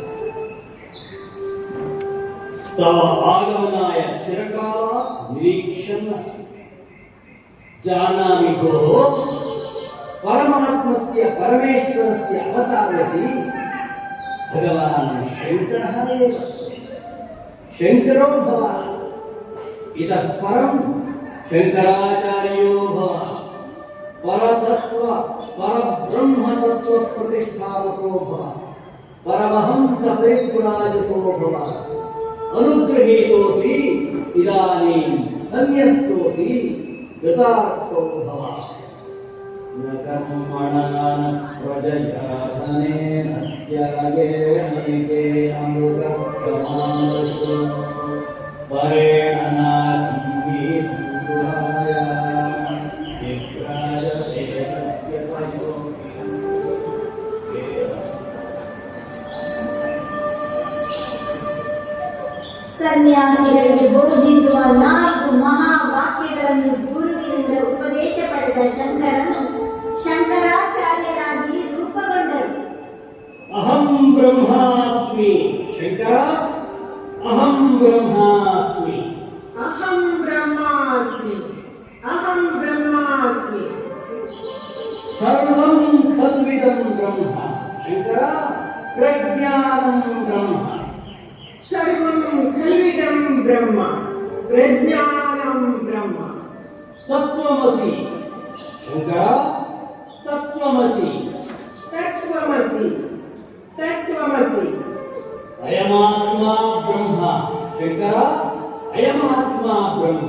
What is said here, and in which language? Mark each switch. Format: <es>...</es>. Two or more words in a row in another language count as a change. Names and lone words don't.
<sa>ತವ ಆಗಮನಾಯ ಚಿರಕಾಲಾತ್ ನಿರೀಕ್ಷನ್ ಅಸ್ಮಿ. ಜಾನಾಮಿ ಭೋಃ ಪರಮಾತ್ಮಸ್ಯ ಪರಮೇಶ್ವರಸ್ಯ ಅವತಾರಸಿ ಭಗವಾನ್ ಶಂಕರಃ एव. ಶಂಕರೋ ಭವ इतः परं शंकराचार्यो भव. परतत्व परब्रह्म तत्व प्रतिष्ठापको भव. परमहंस परिव्राजको भव. अनुगृहीतोऽसि इदानीं संन्यस्तोऽसि कृतार्थो भव. न कर्मणा न प्रजया धनेन त्यागेन नैके अमृतप्रमाणस्तु परेण नाभिः विभ्राजते सत्यतयो.</sa> <kn>ಸನ್ಯಾಸಿಗಳಿಗೆ ಬೋಧಿಸುವ 4 ಮಹಾವಾಕ್ಯಗಳನ್ನು ಗುರುವಿನಿಂದ ಉಪದೇಶ ಪಡೆದ ಶಂಕರನು ಶಂಕರಾಚಾರ್ಯರಾಗಿ ರೂಪುಗೊಂಡರು.</kn> <sa>ಅಹಂ ಬ್ರಹ್ಮಾಸ್ಮಿ ಶಂಕರ, ಅಹಂ ಬ್ರಹ್ಮಾಸ್ಮಿ. ಅಹಂ ಬ್ರಹ್ಮಾಸ್ಮಿ, ಅಹಂ ಬ್ರಹ್ಮಾಸ್ಮಿ. ಸರ್ವಂ ಖಲ್ವಿದಂ ಬ್ರಹ್ಮ ಶಂಕರ, ಪ್ರಜ್ಞಾನಂ ಬ್ರಹ್ಮ. ಸರ್ವಂ ಖಲ್ವಿದಂ ಬ್ರಹ್ಮ, ಪ್ರಜ್ಞಾನಂ ಬ್ರಹ್ಮ. ತತ್ವಮಸಿ ಶಂಕರ, ತತ್ವಮಸಿ. ತತ್ವಮಸಿ, ತತ್ವಮಸಿ. ಅಯಮಾತ್ಮ ಬ್ರಹ್ಮ ಶಂಕರ, ಅಯಮಾತ್ಮ ಬ್ರಹ್ಮ.</sa>